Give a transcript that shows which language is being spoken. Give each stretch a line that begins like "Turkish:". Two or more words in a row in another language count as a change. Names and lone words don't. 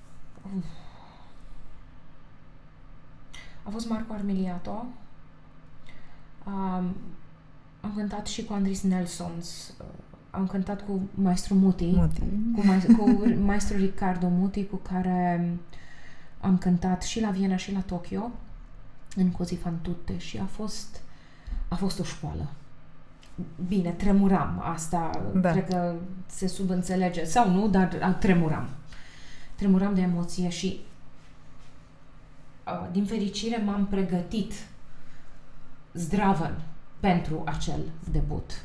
Romanian: A fost Marco Armiliato. Am cântat și cu Andris Nelsons. Am cântat cu maestru Muti. Cu maestru Riccardo Muti, cu care am cântat și la Viena și la Tokyo, în Così fan tutte, și a fost o școală. Bine, tremuram, asta cred că se subînțelege, sau nu, dar tremuram. Tremuram de emoție și din fericire m-am pregătit zdravăn pentru acel debut.